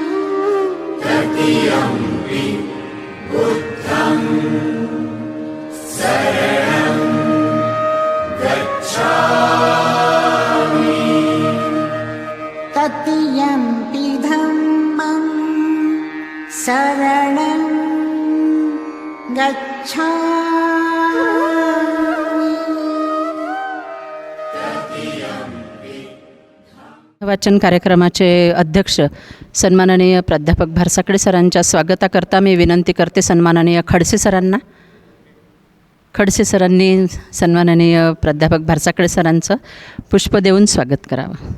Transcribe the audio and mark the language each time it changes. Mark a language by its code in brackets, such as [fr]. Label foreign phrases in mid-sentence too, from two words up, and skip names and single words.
[pi] तृतीयम्पि बुद्धं शरणं गच्छामि तृतीयम्पि धम्मं शरणं गच्छामि [mr] वाचन कार्यक्रमाचे अध्यक्ष सन्माननीय प्राध्यापक भारसाकडे सरांच्या स्वागताकरता मी विनंती करते सन्माननीय खडसे सरांना. खडसे सरांनी सन्माननीय प्राध्यापक भारसाकडे सरांचं पुष्प देऊन स्वागत करावं.